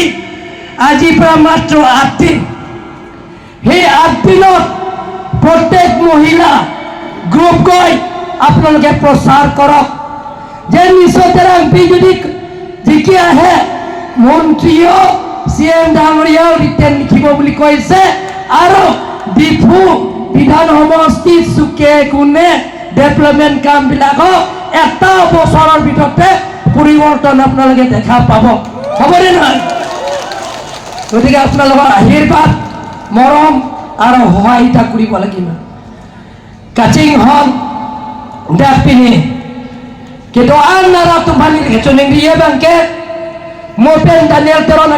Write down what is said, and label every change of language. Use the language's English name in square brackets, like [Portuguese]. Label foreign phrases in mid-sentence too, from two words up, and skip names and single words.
[Assamese] আজিৰ পৰা মাত্ৰ 8 দিন, সেই 8 দিনত প্ৰত্যেক মহিলা গ্ৰুপ গৈ আপোনালোকে প্ৰচাৰ কৰক যে নিচতেৰা এমপি যদি জিকি আহে মন্ত্ৰীও CM ডাঙৰীয়াও ৰিটেন লিখিব বুলি কৈছে, আৰু ডিফু বিধান সমষ্টিৰ চুকে কোণে ডেভেলপমেণ্ট কামবিলাকক এটা বছৰৰ ভিতৰতে পৰিৱৰ্তন আপোনালোকে দেখা পাব। হ'বনে নহয়? গতিকে আপোনালোকৰ আশীৰ্বাদ, মৰম আৰু সহায়িতা কৰিব লাগিব। [Karbi] kacing hon dapini kedoan nara tumpani kecuning dia bangke mopen Daniel Terona